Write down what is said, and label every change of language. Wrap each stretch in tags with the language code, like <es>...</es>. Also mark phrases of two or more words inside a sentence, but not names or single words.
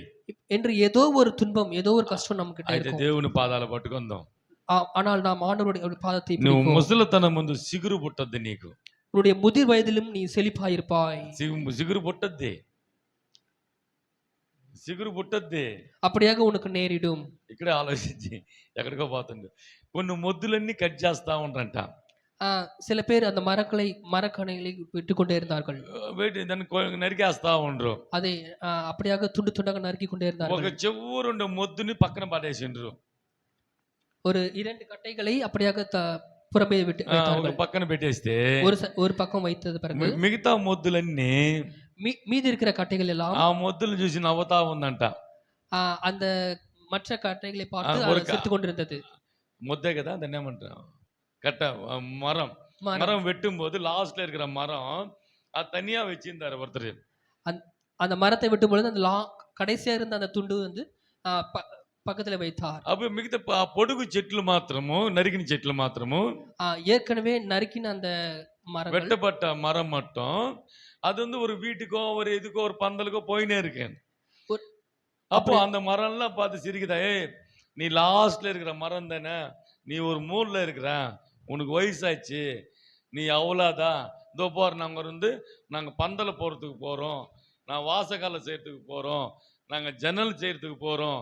<ta>என்று ஏதோ ஒரு துன்பம் ஏதோ ஒரு கஷ்டம் நம்ம கிட்ட</ta> <te>అయితే</te> <ta>இருக்கும்.</ta> <te>దేవుని పాదాలు పట్టుకుందాం.</te> <ta>ஆனால் நாம் ஆண்டவருடைய பாதத்தை</ta> <te>నువ్వు</te> <ta>பிடிப்போம்.</ta> <te>ముసలితనం ముందు సిగురు పుట్టద్ది. నీకు</te> <ta>உன்னுடைய முதிர் வயதிலும் நீ செழிப்பாயிருப்பாய்.</ta> <te>సిగురు పుట్టద్ది, సిగురు పుట్టద్ది.</te> <ta>அப்படியாக உனக்கு நேரிடும்.</ta> <te>ఇక్కడే ఆలోచించి ఎక్కడికో పోతుంది. కొన్ని మొద్దులన్నీ కట్ చేస్తా ఉంటారంట.</te> <ta>சில பேர் அந்த மரக்கணைகளை விட்டு கொண்டே இருந்தார்கள்.</ta> <te>దాన్ని నరికేస్తా ఉండరు.</te> <ta>அதை அப்படியாக துண்டு துண்டாக நறுக்கி கொண்டே</ta> <te>ఒక</te> <ta>இருந்தார்கள்.</ta> <te>చెవురుండే మొద్దుని పక్కన పడేసిండ్రు.</te> <ta>ஒரு 2 கட்டைகளை அப்படியாக புறம்பே விட்டு</ta> <te>ఒక</te> <ta>வைத்தார்கள்.</ta> <te>పక్కన పెట్టేస్తే</te> <ta>ஒரு பக்கம் வைத்தது பிறகு</ta> <te>మిగతా మొద్దులన్నీ</te> <ta>மீதி இருக்கிற கட்டைகள் எல்லாம்</ta> <te>ఆ మొద్దులు చూసి నవ్వుతా ఉందంట.</te> <ta>அந்த மற்ற கட்டைகளை பார்த்து ஒரு சிரித்து கொண்டிருந்தது.</ta> <te>ముద్దే కదా, దాన్ని ఏమంటారు,</te> <ta>கட்டை மரம். மரம் வெட்டும் போது லாஸ்ட்ல இருக்கிற மரம் அது தனியா வச்சிருந்தாரு ஒருத்தர். அந்த மரத்தை வெட்டும் பொழுது அந்த கடைசியா இருந்த அந்த துண்டு வந்து பக்கத்துல வைத்தார்.</ta> <te>அப்ப மிగతా పొడుగు చెట్లు మాత్రము, నరికిన చెట్లు మాత్రము,</te> <ta>ஏற்கனவே நறுக்கின அந்த மரம், வெட்டப்பட்ட மரம் மட்டும் அது வந்து ஒரு வீட்டுக்கோ ஒரு இதுக்கோ ஒரு பந்தலுக்கோ போயினே இருக்கு. அப்போ அந்த மரம் எல்லாம் பார்த்து சிரிக்குதா, நீ லாஸ்ட்ல இருக்கிற மரம் தானே, நீ ஒரு மூணுல இருக்கிற, உனக்கு வயசாச்சு, நீ அவ்வளோதான், இதோ போற, நாங்க பந்தல போறதுக்கு போறோம், நான் வாசகால செய்யறதுக்கு போறோம், நாங்க ஜன்னல் செய்யறதுக்கு போறோம்.</ta>